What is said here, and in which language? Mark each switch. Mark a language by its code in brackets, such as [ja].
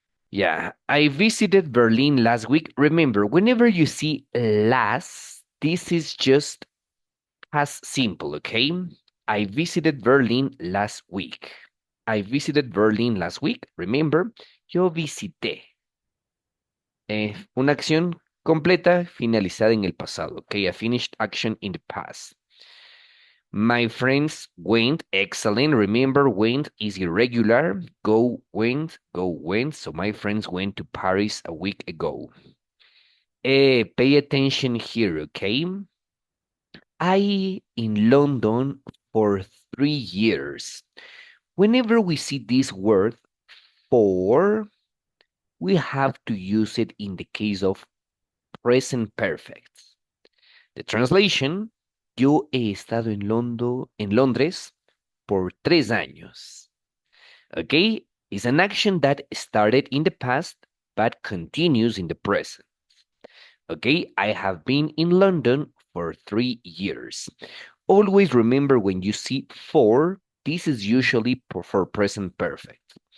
[en] Yeah, I visited Berlin last week. Remember, whenever you see last, this is just past simple, okay? I visited Berlin last week. I visited Berlin last week. [es] Remember, yo visité. Una acción completa finalizada en el pasado, okay? [en] A finished action in the past. My friends went, excellent. Remember, went is irregular. Go, went, go, went. So my friends went to Paris a week ago. Pay attention here, okay? I in London for 3 years. Whenever we see this word for, we have to use it in the case of present perfect. The translation, [es] yo he estado en Londres por 3 años. [en] Okay, is an action that started in the past but continues in the present. Okay, I have been in London for 3 years. Always remember when you see for, this is usually for present perfect.